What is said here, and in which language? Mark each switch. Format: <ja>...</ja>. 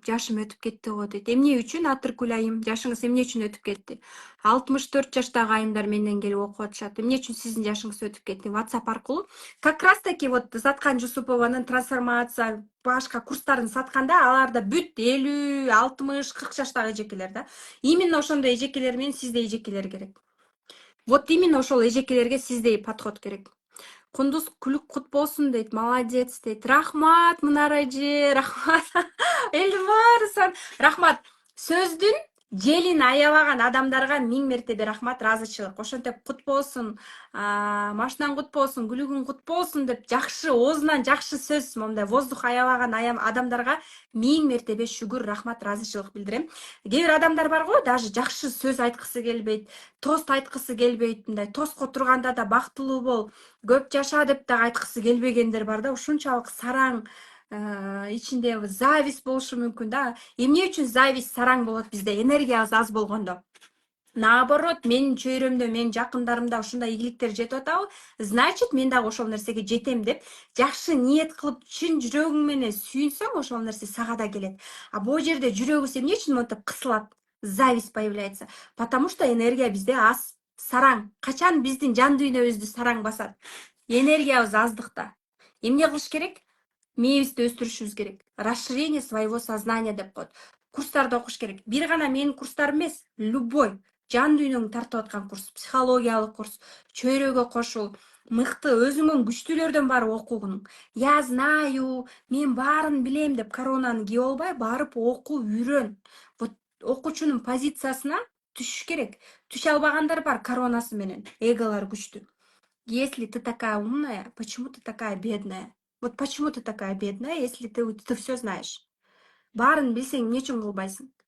<ky>Жашым өтүп кетти го дейт. Эмне үчүн, Атыркүл айым? Жашыңыз эмне үчүн өтүп кетти? 64 жаштагы айымдар менден келип окуп атышат. Эмне үчүн сиздин жашыңыз өтүп кетти? WhatsApp аркылуу.</ky> <ru>Как раз таки вот</ru> <ky>Заткан Жусупованын трансформация, башка курстарын сатканда аларда бүт 50, 60, 40 жаштагы эжекелер да. Именно ошондой эжекелер менен сиздей эжекелер керек.</ky> <ru>Вот именно</ru> <ky>ошол эжекелерге сиздей подход керек. Кундуз, күлүк кут болсун дейт. Молодец дейт. Рахмат, Мунара эже, рахмат. Элдин баарысын. Рахмат. Сөздүн желин аябаган адамдарга 1000 мертебе рахмат, ыраазычылык. Ошентип кут болсун, машинаң кут болсун, күлүгүң кут болсун деп жакшы оозунан жакшы сөз, момундай воздух аябаган адамдарга 1000 мертебе шүгүр, рахмат, ыраазычылык билдирем. Кээ бир адамдар бар го, даже жакшы сөз айткысы келбейт, тост айткысы келбейт, мындай тостко турганда да бактылуу бол, көп жаша деп да айткысы келбегендер бар да, ушунчалык сараң, ичинде зависть болушу мүмкүн да. Эмне үчүн зависть, сараң болот бизде? Энергиябыз аз болгондо.</ky> <ru>Наоборот,</ru> <ky>менин чөйрөмдө, менин жакындарымда ушундай ийгиликтер жетип атабы,</ky> <ru>значит,</ru> <ky>мен дагы ошол нерсеге жетем деп, жакшы ниет кылып, чын жүрөгүң менен сүйүнсөң, ошол нерсе сага да келет. А бул жерде жүрөгүбүз эмне үчүн монтип кысылат?</ky> <ru>Зависть появляется. Потому что энергия бизде аз,</ru> <ky>сараң. Качан биздин жан дүйнөбүздү сараң басат? Энергиябыз аздыкта. Эмне кылыш керек? Мээбизди өстүрүшүбүз керек.</ky> <ru>Расширение своего сознания</ru> <ky>деп коет. Курстарды окуш керек. Бир гана менин курстарым эмес,</ky> <ru>любой</ru> <ky>жан дүйнөңдү тартып аткан курс, психологиялык курс, чөйрөгө кошул, мыкты өзүңөн күчтүүлөрдөн барып окугуң.</ky> <ru>Я знаю,</ru> <ky>мен баарын билем деп коронаны кийип албай, барып окуп үйрөн.</ky> <ru>Вот</ru> <ky>окуучунун позициясына түшүш керек. Түшө албагандар бар коронасы менен, эголор күчтүү.</ky> <ru>Если ты такая умная, почему ты такая бедная? Вот почему ты такая бедная, если ты все знаешь?</ru> <ky>Баарын билсең, эмне үчүн кылбайсың?</ky>